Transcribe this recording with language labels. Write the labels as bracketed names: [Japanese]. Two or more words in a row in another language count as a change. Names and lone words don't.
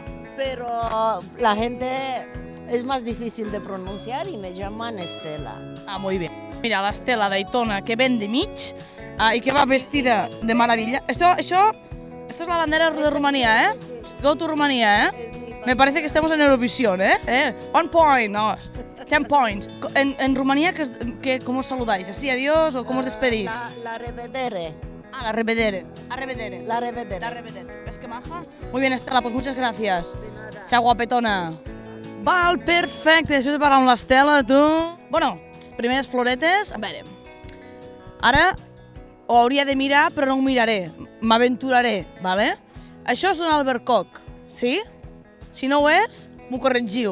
[Spanish] pero la gente es más difícil de pronunciar y me llaman Estela. Ah, muy bien. Mira, la Estela d'Aitona [Catalan] que ven de mig [Spanish] y que va vestida de maravilla. Esto es la bandera de Rumanía, [English] Go to [Spanish] Rumanía, Me parece que estamos en Eurovisión, 1 point, no, 10 points. En Rumanía, ¿cómo os saludáis? ¿Así, adiós o cómo os despedís? [Romanian] La revedere. Ah, la revedere. A revedere. La revedere. La revedere. [Spanish] ¿Ves qué maja? Muy bien, Estela, pues muchas gracias. Chao, [Catalan] guapetona. Val, perfecte. Després de parlar amb l'Estela, tu... Bueno, les primeres floretes... A veure, ara ho hauria de mirar, però no ho miraré. M'aventuraré, vale? Això és un albercoc, sí? Si no ho és, m'ho corregiu.